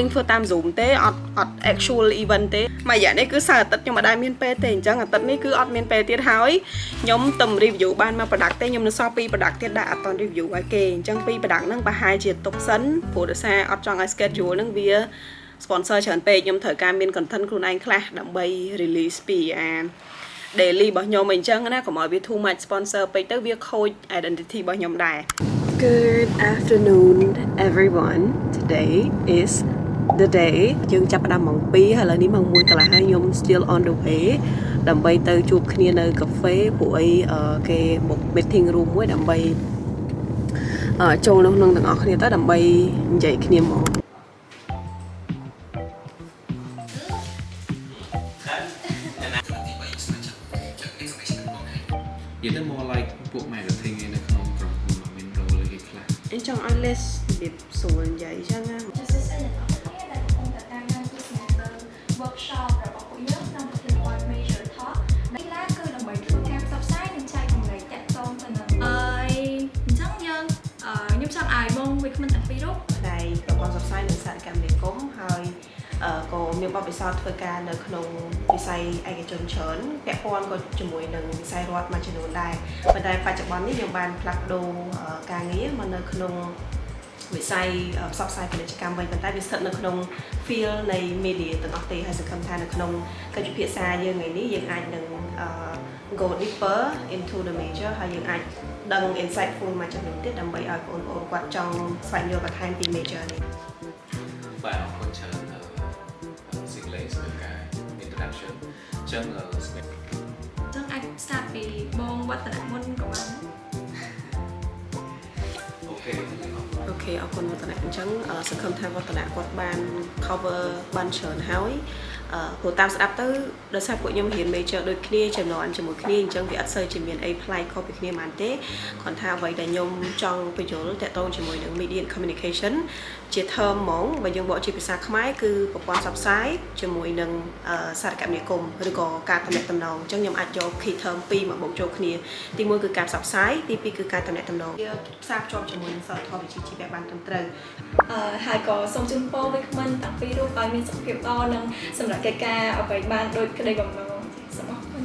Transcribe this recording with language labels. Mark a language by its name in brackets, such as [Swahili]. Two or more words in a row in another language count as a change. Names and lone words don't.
[Khmer] យើងធ្វើតាម Zoom ទេអត់ [English] actual event [Khmer] ទេមួយរយៈនេះគឺសៅរ៍អាទិត្យខ្ញុំមិនដែលមានពេលទេអញ្ចឹងអាទិត្យនេះគឺអត់មានពេលទៀតហើយខ្ញុំទៅ review បានមក product ទេខ្ញុំនៅសល់2 product ទៀតដែលអត់ត review ឲ្យគេអញ្ចឹង2 product ហ្នឹងប្រហែលជាទុកសិនព្រោះដោយសារអត់ចង់ឲ្យ schedule ហ្នឹងវា sponsor ច្រើនពេកខ្ញុំត្រូវការមាន content ខ្លួនឯងខ្លះដើម្បី release ពីdaily របស់ខ្ញុំអញ្ចឹងណាកុំឲ្យវា [English] too much sponsor [Khmer] ពេកទៅវាខូច identity របស់ខ្ញុំដែរ [English] Good afternoon everyone. Today is the day [Khmer] យើងចាប់ផ្ដើមម៉ោង 2 ហើយឥឡូវនេះម៉ោង 1 កន្លះហើយខ្ញុំ [English] still on the way [Khmer] ដើម្បីទៅជួបគ្នានៅកាហ្វេពួកអីគេមក [English] meeting room [Khmer] មួយដើម្បីចូលនៅក្នុងទាំងអស់គ្នាទៅដើម្បីនិយាយគ្នាមក [English] You're the more like [Khmer] ពួក marketing ឯនៅក្នុងក្រុមហ៊ុនមាន role លើគេខ្លះ អញ្ចឹងឲ្យ list របៀបសួរនិយាយអញ្ចឹងណា workshop របស់ពួកយើងក្នុងប្រធានបទ [English] major talk [Khmer] នេះឡាគឺដើម្បីធ្វើការផ្សព្វផ្សាយនិងចែករំលែកតាក់ទងទៅនឹងអញ្ចឹងយើងខ្ញុំចង់ឲ្យបងវាគ្មិនទាំងពីររូប ដែលប្រព័ន្ធផ្សព្វផ្សាយនិងសារកម្មនិគមហើយក៏មានបទពិសោធន៍ធ្វើការនៅក្នុងវិស័យឯកជនច្រើនពាក់ព័ ន្ធក៏ជាមួយនឹងវិស័យរដ្ឋមួយចំនួនដែរប៉ុន្តែបច្ចុប្បន្ននេះខ្ញុំបានផ្លាស់ប្ដូរការងារមកនៅក្នុងវិស័យផ្សព្វផ្សាយពាណិជ្ជកម្មវិញប៉ុន្តែវាស្ថិតនៅក្នុង field នៃ media ទាំងអស់ទេហើយសង្ឃឹមថានៅក្នុងកិច្ចពិភាក្សាយើងថ្ងៃនេះយើងអាចនឹង [English] go deeper into the major [Khmer] ហើយយើងអាចដឹង insightful មួយចំនួនទៀតដើម្បីឲ្យបងប្អូនគាត់ចង់ស្វែងយល់បន្ថែមពី major នេះ បាទអរគុណច្រើនSingley សម្រាប់ការ introduction អញ្ចឹង អាច start ពីបងវឌ្ឍនៈមុនក៏បាន អូខេ អរគុណវឌ្ឍនៈអញ្ចឹងសង្ឃឹមថាវឌ្ឍនៈគាត់បាន cover បានច្រើនហើយព្រោះតាមស្ដាប់ទៅដោយសារពួកខ្ញុំរៀន major ដូចគ្នាចំណងជាមួយគ្នាអញ្ចឹងវាអត់សូវជាមានអីប្លែកខុសពីគ្នាប៉ុន្មានទេគ្រាន់ថាអ្វីដែលខ្ញុំចង់បញ្យល់តាក់ទងជាមួយនឹង [English] media and communication [Khmer] ជា term ហ្មងបើយើងបកជាភាសាខ្មែរគឺប្រព័ន្ធផ្សព្វផ្សាយជាមួយនឹងសារកម្មនិគមឬក៏ការទំនាក់ទំនងអញ្ចឹងខ្ញុំអាចយក [English] key term [Khmer] 2មកបូកចូលគ្នាទី1គឺការផ្សព្វផ្សាយទី2គឺការទំនាក់ទំនងវាផ្សារភ្ជាប់ជាមួយនឹងសីលធម៌វិជ្ជាជីវៈបានត្រឹមត្រូវ ហើយក៏សូមជូនពរវាគ្មិនទាំងពីររូបឲ្យមានសុខភាពល្អនិងសម្រាប់កិច្ចការអ្វីបានដូចក្តីបំណងសូមអរគុណ